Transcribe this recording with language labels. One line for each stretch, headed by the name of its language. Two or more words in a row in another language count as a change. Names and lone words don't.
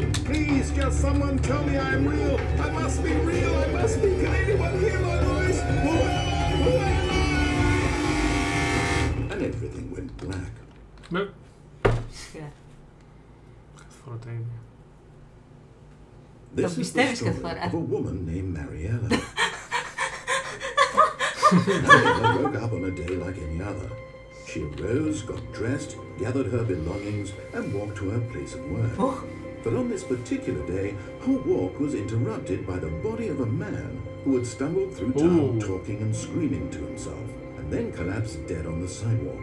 English: Please, just someone tell me I am real. I must be real. I must be. Can anyone hear my voice? Who am I? And everything went black. No. Yeah. This
Greek: Το πιστεύεις κάθε φορά.
English: Of a woman named Mariella. Mariella woke up on a day like any other. She arose, got dressed, gathered her belongings, and walked to her place of work. Oh. But on this particular day, her walk was interrupted by the body of a man who had stumbled through town talking and screaming to himself, and then collapsed dead on the sidewalk.